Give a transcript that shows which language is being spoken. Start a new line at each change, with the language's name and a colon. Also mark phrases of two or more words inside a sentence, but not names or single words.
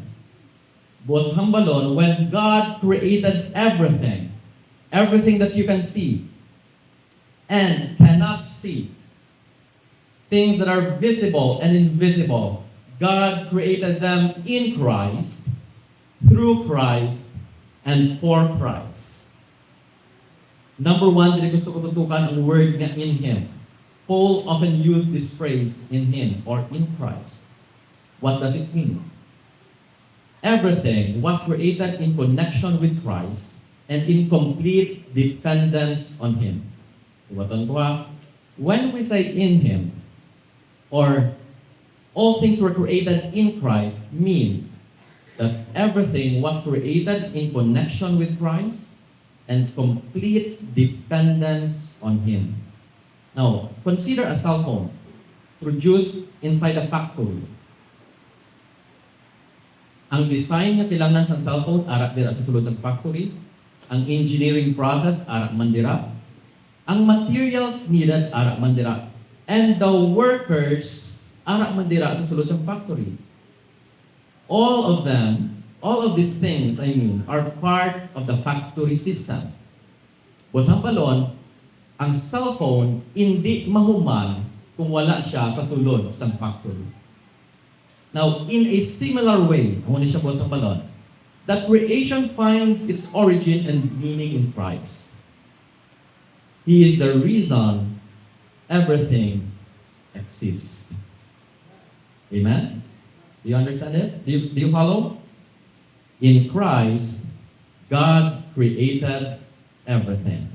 English: But hambalon, when God created everything that you can see and cannot see, things that are visible and invisible, God created them in Christ, through Christ, and for Christ. Number one,
Hiligaynon: dili gusto ko tutukan ang word nga
English: in Him. Paul often used this phrase, in Him, or in Christ. What does it mean? Everything was created in connection with Christ and in complete dependence on Him. When we say in Him, or all things were created in Christ, mean that everything was created in connection with Christ and complete dependence on Him. Now, consider a cell phone produced inside a factory.
Hiligaynon: Ang design na kailangan sa cellphone, arak dira sa sulod sa factory. Ang engineering process, arak man dira. Ang
English: materials needed,
Hiligaynon: arak man dira.
English: And the workers,
Hiligaynon: arak man dira sa sulod sa factory.
English: All of these things, are part of the factory system.
Hiligaynon: But ang balon, ang cellphone, hindi mahuman kung wala siya sa sulod sa factory.
English: Now, in a similar way,
Hiligaynon: ang siya buhat ng balon,
English: that creation finds its origin and meaning in Christ. He is the reason everything exists. Amen? Do you understand it? Do you follow? In Christ, God created everything.